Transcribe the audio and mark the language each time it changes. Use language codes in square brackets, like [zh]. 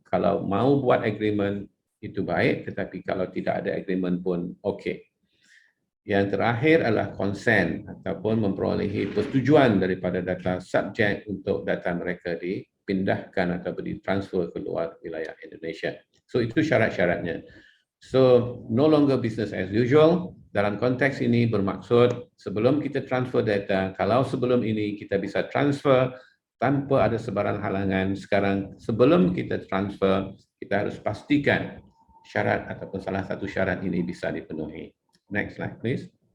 [ms] Kalau mau buat agreement itu baik, tetapi kalau tidak ada agreement pun okey. Yang terakhir adalah consent ataupun memperolehi persetujuan daripada data subjek untuk data mereka dipindahkan atau ditransfer ke luar wilayah Indonesia. So itu syarat-syaratnya. [en] So no longer business as usual. [ms] Dalam konteks ini bermaksud sebelum kita transfer data, kalau sebelum ini kita bisa transfer tanpa ada sebarang halangan, sekarang sebelum kita transfer, kita harus pastikan syarat ataupun salah satu syarat ini bisa dipenuhi. [en] Next slide, please.